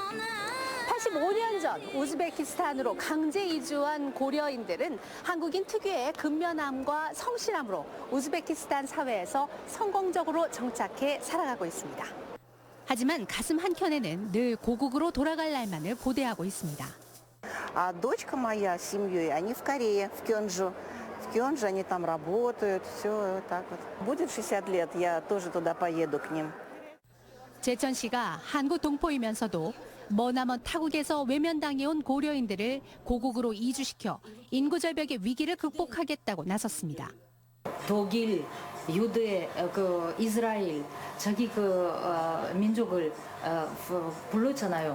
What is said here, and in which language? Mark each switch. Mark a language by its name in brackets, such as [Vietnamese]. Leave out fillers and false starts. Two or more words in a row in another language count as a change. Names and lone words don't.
[Korean] 85년 전 우즈베키스탄으로 강제 이주한 고려인들은 한국인 특유의 근면함과 성실함으로 우즈베키스탄 사회에서 성공적으로 정착해 살아가고 있습니다. 하지만 가슴 한켠에는 늘 고국으로 돌아갈 날만을 고대하고 있습니다. [Russian] А дочка моя с семьей, они в Корее, в Кёнджу. В Кёнджу они там работают, все так вот. Будет 60 лет, я тоже туда поеду к ним. [Korean] 제천시가 한국 동포이면서도 머나먼 타국에서 외면당해온 고려인들을 고국으로 이주시켜 인구 절벽의 위기를 극복하겠다고 나섰습니다. 독일, 유대, 이스라엘 자기 민족을 불렀잖아요.